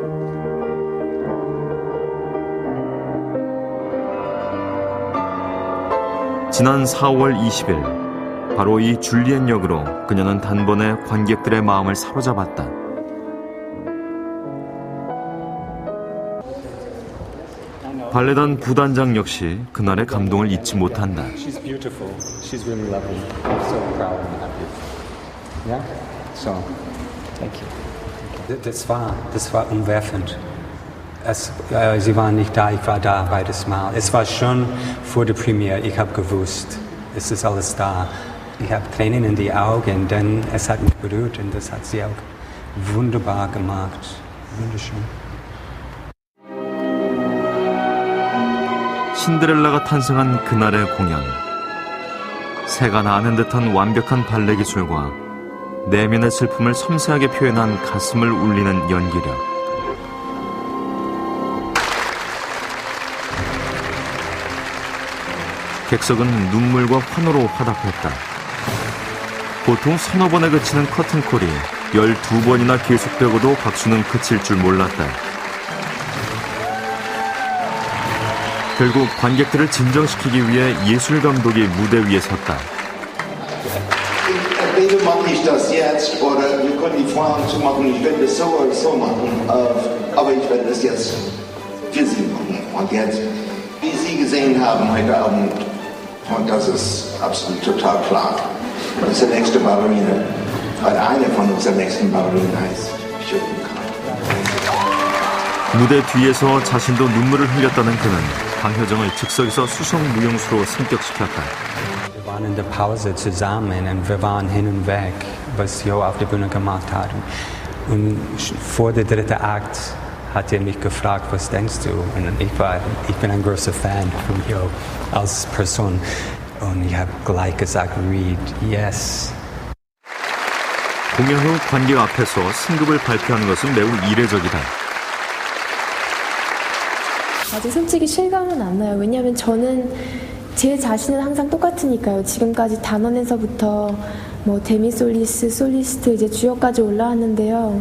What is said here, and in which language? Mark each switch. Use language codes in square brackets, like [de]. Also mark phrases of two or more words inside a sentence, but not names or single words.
[ko] 지난 4월 20일 바로 이 줄리엣 역으로 그녀는 단번에 관객들의 마음을 사로잡았다. 발레단 부단장 역시 그날의 감동을 잊지 못한다. [en] She's beautiful. She's really lovely. I'm so proud and happy. Yeah? So, thank you. [de] Das war umwerfend. Sie waren nicht da, ich war da beides Mal. Es war schon vor der Premiere, ich habe gewusst, es ist alles da. Ich habe Tränen in die Augen, denn es hat mich berührt und das hat sie auch wunderbar gemacht. Wunderschön. [ko] 신데렐라가 탄생한 그날의 공연. 새가 나는 듯한 완벽한 발레 기술과 내면의 슬픔을 섬세하게 표현한 가슴을 울리는 연기력. 객석은 눈물과 환호로 화답했다. 보통 서너 번에 그치는 커튼콜이 12번이나 계속되고도 박수는 그칠 줄 몰랐다. 결국 관객들을 진정시키기 위해 예술 감독이 무대 위에 섰다. [de] Entweder mache ich das jetzt oder wir können die Fragen zumachen. Ich werde es so oder so machen, aber ich werde es jetzt für Sie machen. Und jetzt, wie Sie gesehen haben heute Abend, und das ist absolut total klar, das ist der nächste Ballerina, oder eine von unseren nächsten Ballerina heißt Schüttenkart. [ko] 무대 뒤에서 자신도 눈물을 흘렸다는 그는 강효정을 즉석에서 수성무용수로 승격시켰다. [de] Wir waren in der Pause zusammen und wir waren hin und weg, was Jo auf der Bühne gemacht hat. Und vor der dritten Akt hat mich gefragt, was denkst du? Und ich bin ein großer Fan von Jo als Person. Und ich habe gleich gesagt, Reed, yes. [ko] 공연 후 관객 앞에서 승급을 발표하는 것은 매우 이례적이다. 아직 솔직히 실감은 안 나요. 왜냐하면 저는 제 자신은 항상 똑같으니까요. 지금까지 단원에서부터 뭐 데미솔리스, 솔리스트 이제 주역까지 올라왔는데요.